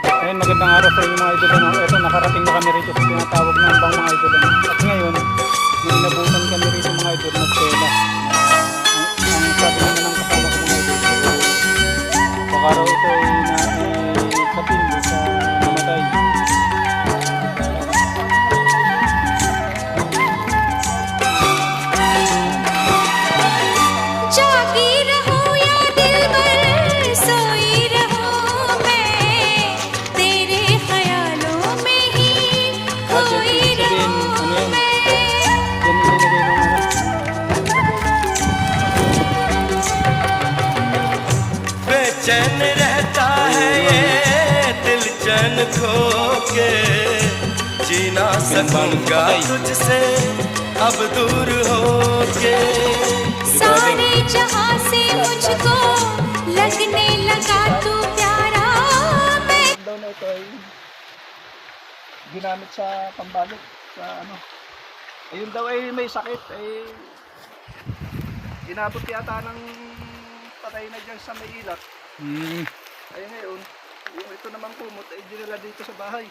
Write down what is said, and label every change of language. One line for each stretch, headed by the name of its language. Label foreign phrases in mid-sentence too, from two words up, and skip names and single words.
Filipino: Ayun, magandang araw sa inyo mga idol. Ano? Ito, nakarating na kami rito sa tinatawag na ambang mga idol. Ano? At ngayon, may inabutan kami rito mga idol na tela. Ang sabi naman ng kasama ko mga idol, baka raw ito ay naisapin sa namatay.
Hindi: जागी रहो या दिलबर सोई रहो मैं तेरे ख्यालों में ही खोई रहूं मैं
Filipino: Yan nilagay ng ano.
Hindi: बेचैन रहता है ये दिल चैन खो के जीना सकूंगा तुझसे अब दूर हो के सारे जहां से मुझको लगने लगा तू प्यारा मैं
Filipino: Daw na ito ay ginamit sa pambalot sa ano. Ayun daw ay may sakit ay inabot yata ng patay na dyan sa may ilat. Ay ngayon, yung ito naman kumot ay dinala dito sa bahay.